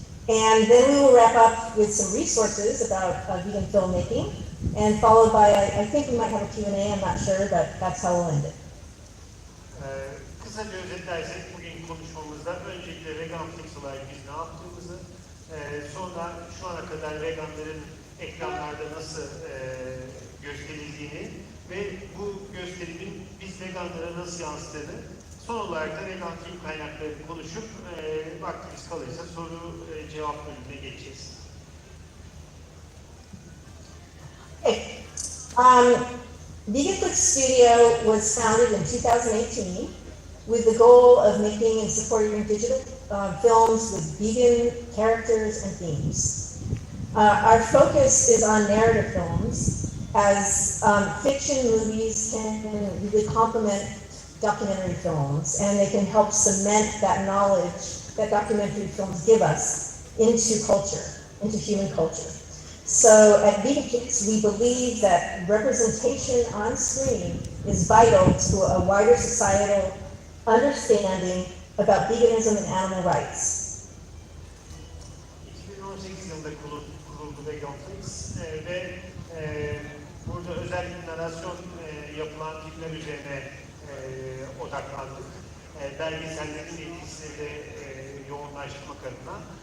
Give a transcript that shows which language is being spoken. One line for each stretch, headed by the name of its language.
English: And then we will wrap up with some resources about vegan filmmaking, and followed by, I think we might have a Q&A, I'm not sure, but that's how we'll end it.
Turkish: Kısaca özetlersek bugün konuşmamızda öncelikle VeganFlix olarak biz ne yaptığımızı, sonra şu ana kadar veganların ekranlarda nasıl gösterildiğini ve bu gösterimin biz veganlara nasıl yansıdığını, son olarak da vegan film kaynaklarını konuşup vaktimiz kalırsa soru cevap bölümüne geçeceğiz.
English: Hey, VeganFlix Studio was founded in 2018 with the goal of making and supporting digital films with vegan characters and themes. Our focus is on narrative films, as fiction movies can really complement documentary films, and they can help cement that knowledge that documentary films give us into culture, into human culture. So at VeganFlix, we believe that representation on screen is vital to a wider societal understanding about veganism and animal rights.
Turkish: 2018 yılında kuruldu VeganFlix ve burada özellikle narasyon yapılan filmler üzerine odaklandık. Belgesellerin etkisini de yoğunlaştırmak adına.